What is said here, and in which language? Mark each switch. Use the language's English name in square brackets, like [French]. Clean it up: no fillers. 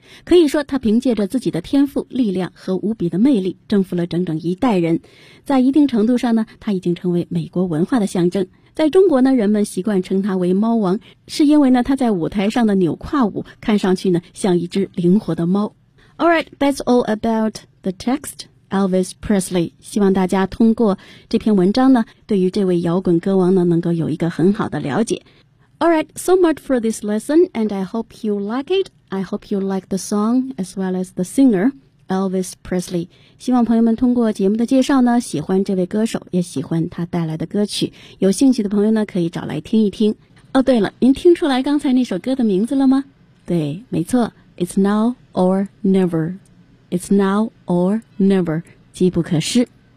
[Chinese] 可以说他凭借着自己的天赋、力量和无比的魅力征服了整整一代人。在一定程度上呢，他已经成为美国文化的象征。在中国呢，人们习惯称他为猫王，是因为呢他在舞台上的扭胯舞看上去呢像一只灵活的猫。 [English] Alright, that's all about the text Elvis Presley. [Chinese] 希望大家通过这篇文章呢，对于这位摇滚歌王呢能够有一个很好的了解。 [English] Alright, so much for this lesson, and I hope you like it. I hope you like the song as well as the singer, Elvis Presley. [Chinese] 希望朋友们通过节目的介绍呢，喜欢这位歌手，也喜欢他带来的歌曲。有兴趣的朋友呢，可以找来听一听。哦，对了，您听出来刚才那首歌的名字了吗？对，没错， [English] It's Now or Never. It's Now or Never. [Chinese] 机不可失。